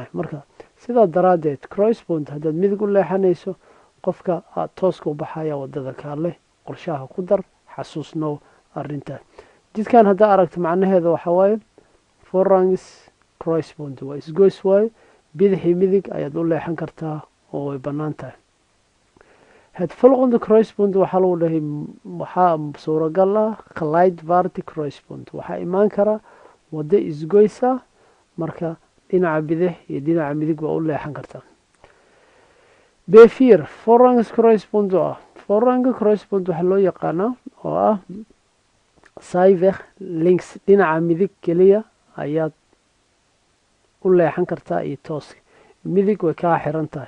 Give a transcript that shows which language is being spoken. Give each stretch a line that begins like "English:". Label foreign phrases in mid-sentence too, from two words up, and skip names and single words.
Somali: marka sidaa daraaddeed kruispunt haddaad midig u leexanayso, qofka aad tooska u baxaya wadada kaale qorshaha ku dar, xasuusnow arintaas. jidkan haddaa aragto macnaheeda waxaa waaye
Dutch: vorrangs kruispunt,
Somali: waa isgoys waaye, bidixii midig ayaad u leexan kartaa oo way bannaan tahay.
Dutch: het volgende kruispunt
Somali: waxaa lagu dhahay waxaa suuragal ah
Dutch: gelijkwaardig kruispunt,
Somali: waxaa imaan kara waddo isgoys ah, marka dhinaca bidix iyo dhinaca midig waa u leexan kartaa. b4
Dutch: vorrangs kruispunt
Somali: oo ah
Dutch: vorrang kruispunt
Somali: waxaa loo yaqaanaa oo ah
Dutch: zijweg links,
Somali: dhinaca midig keliya ayaad u leexan kartaa iyo tooska, midig way kaa xiran tahay.